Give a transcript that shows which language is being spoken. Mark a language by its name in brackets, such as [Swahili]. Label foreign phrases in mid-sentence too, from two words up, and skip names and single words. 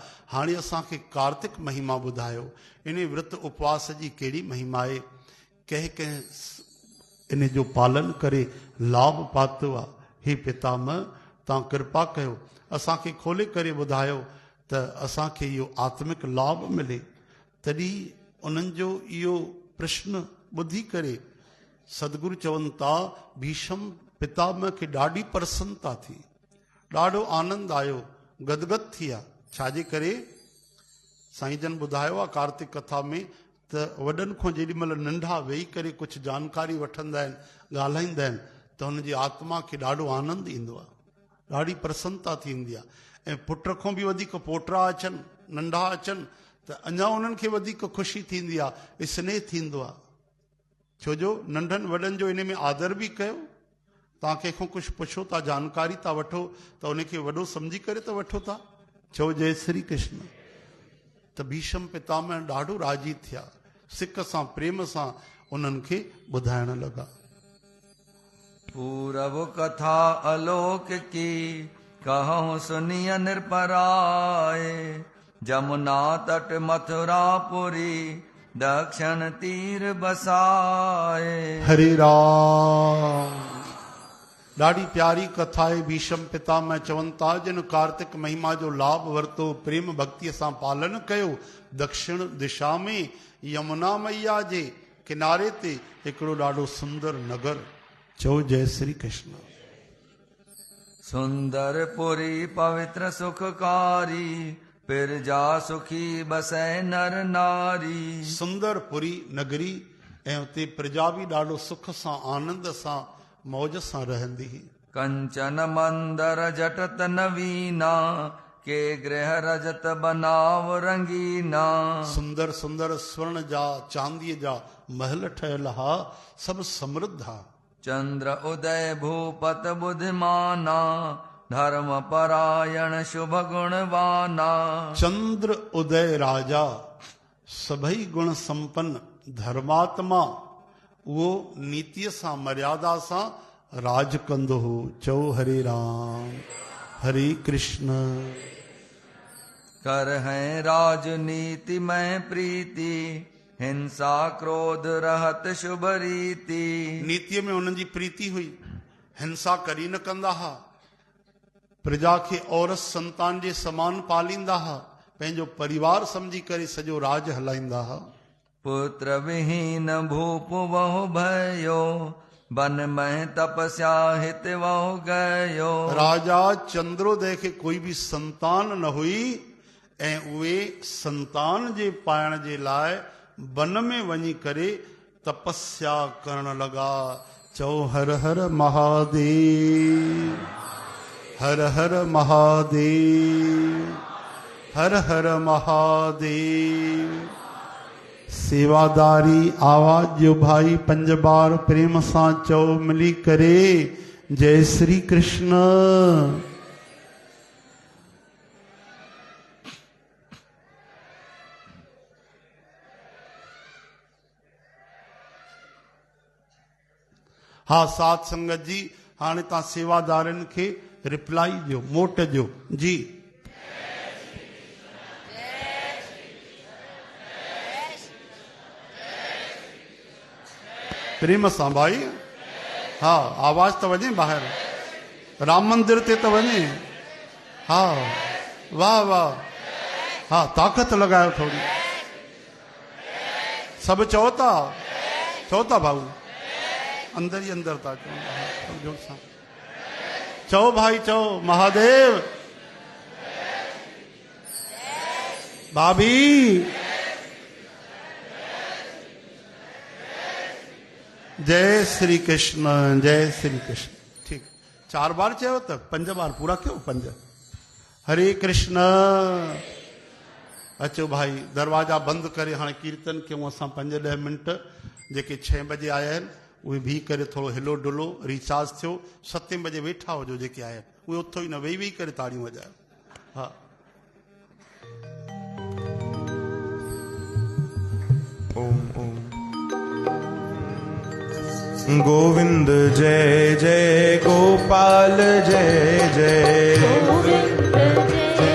[Sindhi] हाणे असांखे कार्तिक महिमा ॿुधायो, इन विर्त उपवास जी कहिड़ी महिमा आहे, कंहिं कंहिं इन जो पालन करे लाभ पातो आहे। हे पितामह तव्हां कृपा कयो, असांखे खोले करे ॿुधायो त असांखे इहो आत्मिक लाभ मिले। तॾहिं उन्हनि जो इहो प्रश्न ॿुधी करे सदगुरु चवनि था, भीष्म पितामह खे ॾाढी प्रसन्नता थी, ॾाढो आनंद आयो, गदगद थी विया। छाजे करे? साईं जन ॿुधायो आहे कार्तिक कथा में त वॾनि खां जेॾी महिल नंढा वेही करे कुझु जानकारी वठंदा आहिनि, ॻाल्हाईंदा आहिनि, त हुनजी आत्मा खे ॾाढो आनंद ईंदो आहे, ॾाढी प्रसन्नता थींदी आहे। ऐं पुट खां बि वधीक पोटरा अचनि, नंढा अचनि, त अञा उन्हनि खे वधीक ख़ुशी थींदी आहे, स्नेह थींदो आहे। छो जो नंढनि वॾनि जो इन में आदर बि कयो। तव्हां कंहिंखां कुझु पुछो था, जानकारी था वठो, त उनखे वॾो सम्झी करे त वठो था। चओ जय श्री कृष्ण। त भीष्म पितामह ॾाढो राज़ी थिया, सिक सां प्रेम सां उन्हनि खे ॿुधाइण लॻा। [Hindi] पूरब कथा अलोक की कहूं सुनिय निरपराए, जमुना तट मथुरापुरी दक्षिण तीर बसाए। [Sindhi] हरे राम। ॾाढी प्यारी कथा आहे। भीष्म पितामह चवनि था, जिन कार्तिक महिमा जो लाभ वरितो, प्रेम भक्तीअ सां पालन कयो, दक्षिण दिशा में यमुना मैया जे किनारे ते हिकिड़ो ॾाढो सुंदर नगर। चओ जय श्री कृष्ण। [Hindi] सुंदरपुरी पवित्र सुखकारी, पिरजा सुखी बसै नर नारी। [Sindhi] सुंदरपुरी नगरी, ऐं उते प्रजा बि ॾाढो सुख सां आनंद सां मौज सां रहंदी। [Hindi] कंचन मंदर जटत नवीना, के गृह रजत बनाव रंगीना। [Sindhi] सुंदर सुंदर स्वर्ण जा चांदीअ जा महल ठहियल हा, सभु समृद्ध हा। [Hindi] चंद्र उदय भूपत बुद्धिमाना, धर्म परायण शुभ गुणवाना। [Sindhi] चंद्र उदय राजा, सभई गुण संपन्न धर्मात्मा, वो नीतिअ सां मर्यादा सां राज कंदो हो। चओ हरे राम हरे कृष्ण। [Hindi] कर है राजनीति में प्रीति, हिंसा क्रोध रहत शुभ रीति। [Sindhi] नीतिअ में उन्हनि जी प्रीति हुई, हिंसा करी न कंदा हा, प्रजा खे औरत संतान जे समान पालींदा हा, पंहिंजो परिवार समझी करे सॼो राज हलाईंदा हा। [Hindi] पुत्र विहीन भूप वहु भयो, वन में तपस्या हित वहु गयो। [Sindhi] राजा चंद्रोदय खे कोई भी संतान न हुई, ऐं उहे संतान जे पाइण जे लाइ वन में वञी करे तपस्या करण लगा। चओ हर हर महादेव, हर हर महादेव, हर हर महादेव। सेवादारी आवाज जो भाई 5 बार प्रेम सां चओ मिली करे जय श्री कृष्ण। हाँ साथ संगत जी, हाणे तव्हां सेवादारनि खे रिप्लाई ॾियो, मोट ॾियो जी। प्रेम सां भाई, हाँ आवाज तो वञे ॿाहिरि, राम मंदिर ते तो वञे। हाँ वाह वाह, हाँ ताक़त लॻायो थोड़ी, सभु चओ था भाऊ, अंदर ही अंदर था चओ, चओ भाई चओ महादेव। भाभी जय श्री कृष्ण, जय श्री कृष्ण। ठीक 4 बार चयो त 5 बार पूरा कयो। 5 हरे कृष्ण। अचो भाई दरवाजा बंद करे हाणे कीर्तन कयूं असां 5-10 मिनट। जेके 6 बजे आया आहिनि उहे भी करे थोड़ो हिलो डुलो रिचार्ज थियो। 7 बजे वेठा हुजो जेके आया आहिनि उहे उथो ई न वेही करे ताड़ियूं वॼायो। हा ओम ओम। [Hindi] गोविंद जय जय गोपाल जय जय, गोविंद जय